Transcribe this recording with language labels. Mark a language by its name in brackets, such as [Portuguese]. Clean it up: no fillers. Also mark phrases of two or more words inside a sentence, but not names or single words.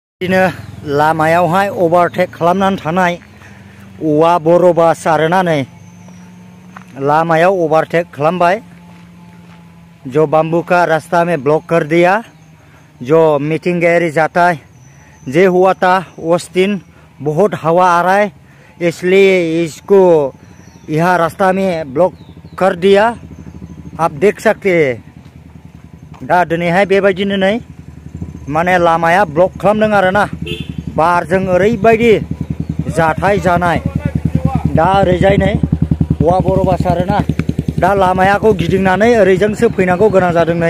[Bodo] बिदिनो लामायावहाय ओभारटेक खालामनानै थानाय औवा बर' बास आरोना नै लामायाव ओभारटेक खालामबाय। [Hindi] जो बम्बू का रास्ता में ब्लॉक कर दिया। जो मीटिंगारी जाता है जे हुआ था उस दिन बहुत हवा आ रहा है, इसलिए इसको यहाँ रास्ता में ब्लॉक कर दिया। आप देख सकते हैं [Bodo] दा दिनैहाय बेबायदिनो नै माने लामाया ब्लक खालामदों आरोना बारजों ओरैबायदि जाथाय जानाय। दा ओरैजाय नै औवा बर' बास आरोना दा लामायाखौ गिदिंनानै ओरैजोंसो फैनांगौ गोनां जादों नै।